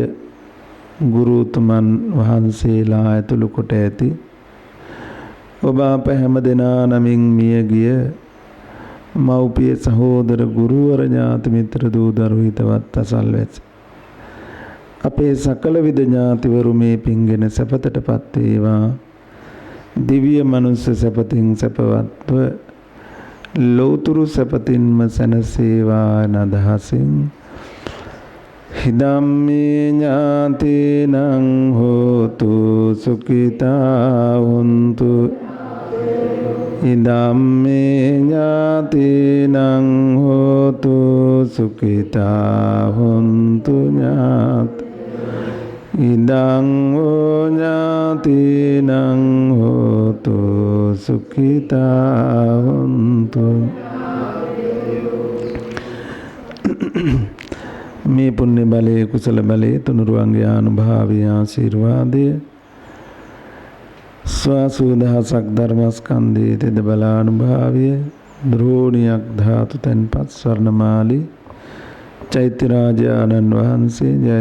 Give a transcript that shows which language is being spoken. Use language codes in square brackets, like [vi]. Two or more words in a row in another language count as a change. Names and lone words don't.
[si] ගුරුතුමන් වහන්සේලා ඇතුළු කොට ඇති ඔබ අප හැම දෙනා නමින් මිය ගිය මව්පිය සහෝදර ගුරුවර ඥාති මිත්‍ර දූ දරු හිතවත් අසල්වැසි අපේ සකල විද ඥාතිවරු මේ පින්ගෙන සැපතටපත් වේවා දිව්‍ය මනුෂ්‍ය සැපතින් සැපවත්ව ලෝතුරු සැපතින්ම සැනසේවා නදහසින් [pi] හිදම්මේ ඥාතිනං හෝතු සුඛිතා හොන්තු හිදම්මේ ඥාතිනං හෝතු සුඛිතා හොන්තු ඥාති ඉදං හෝ ඥාතිනං හෝතු සුඛිතා හොන්තු [si] මේ පුණ්‍ය බලයේ කුසල බලයේ තුනුරුවන්ගේ ආනුභාවී ආශිර්වාදය ස්වාසුදහසක් ධර්මස්කන්ධයේ තෙද බලානුභාවය ද්‍රෝණියක් ධාතු තෙන්පත් ස්වර්ණමාලි චෛත්‍ය රාජානන් වහන්සේ ජය